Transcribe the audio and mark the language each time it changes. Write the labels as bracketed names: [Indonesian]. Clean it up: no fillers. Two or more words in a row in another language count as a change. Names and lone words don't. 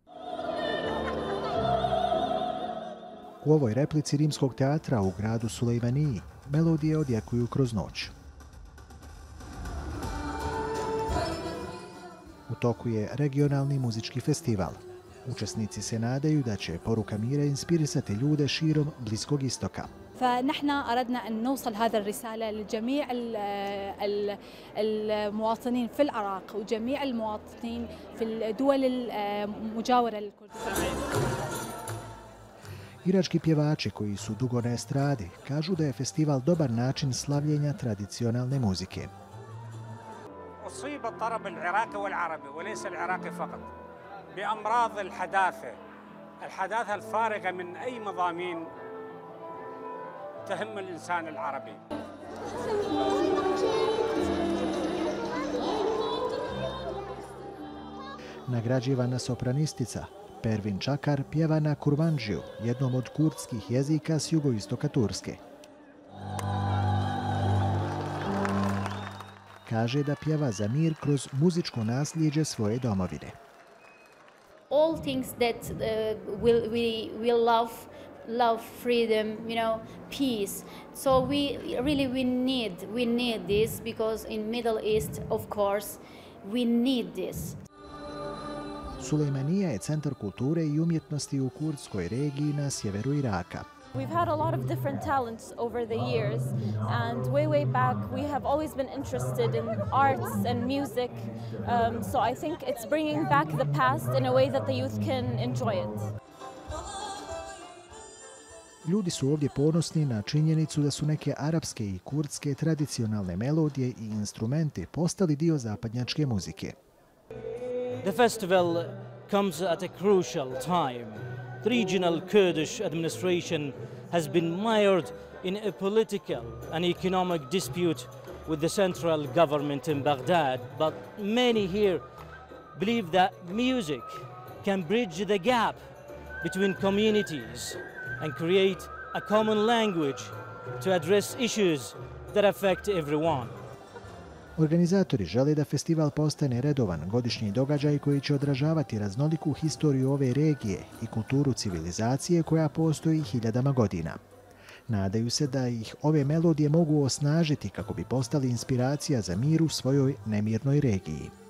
[Bosnian] U ovoj replici Rimskog teatra u gradu Sulejmaniji melodije odjekuju kroz noć. U toku je regionalni muzički festival. Učesnici se nadaju da će poruka mira inspirisati ljude širom Bliskog istoka. [Arabic] فنحن أردنا أن نوصل هذا الرسالة لجميع المواطنين في العراق وجميع المواطنين في الدول المجاورة للكردستان. [Bosnian] Irački pjevači koji su dugo na estradi kažu da je festival dobar način slavljenja tradicionalne muzike. [Arabic] أصيب الطرب العراقي والعربي وليس العراقي فقط بأمراض الحداثة الفارغة من أي مضامين تهم الإنسان العربي. [Bosnian] Nagrađivana sopranistica Pervin Čakar pjeva na kurmanđiju, jednom od kurdskih jezika s jugoistoka Turske. Kaže da pjeva za mir kroz muzičko nasljeđe svoje domovine. [English] All things that we love freedom, peace. So we need this because in Middle East, of course, we need this. [Bosnian] Sulejmanija je centar kulture i umjetnosti u kurdskoj regiji na sjeveru Iraka. [English] We've had a lot of different talents over the years, and way back we have always been interested in arts and music, so I think it's bringing back the past in a way that the youth can enjoy it. [Bosnian] Ljudi su ovdje ponosni na činjenicu da su neke arapske i kurdske tradicionalne melodije i instrumenti postali dio zapadnjačke muzike. [English] The festival comes at a crucial time. The regional Kurdish administration has been mired in a political and economic dispute with the central government in Baghdad, but many here believe that music can bridge the gap between communities and create a common language to address issues that affect everyone. [Bosnian] Organizatori žele da festival postane redovan godišnji događaj koji će odražavati raznoliku historiju ove regije i kulturu civilizacije koja postoji hiljadama godina. Nadaju se da ih ove melodije mogu osnažiti kako bi postali inspiracija za mir u svojoj nemirnoj regiji.